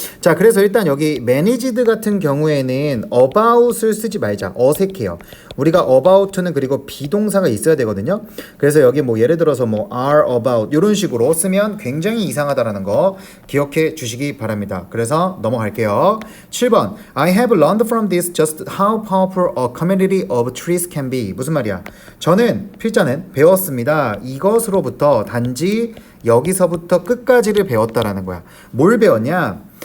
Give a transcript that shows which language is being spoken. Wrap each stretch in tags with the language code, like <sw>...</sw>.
<ko>자, 그래서 일단 여기 managed 같은 경우에는 about을 쓰지 말자. 어색해요. 우리가 about는 그리고 비동사가 있어야 되거든요. 그래서 여기 뭐 예를 들어서 뭐</ko> <en>are about</en> <ko>이런 식으로 쓰면 굉장히 이상하다라는 거 기억해 주시기 바랍니다. 그래서 넘어갈게요.</ko> <en>7번 I have learned from this just how powerful a community of trees can be.</en> <ko>무슨 말이야? 저는 필자는 배웠습니다. 이것으로부터 단지 여기서부터 끝까지를 배웠다라는 거야. 뭘 배웠냐?</ko>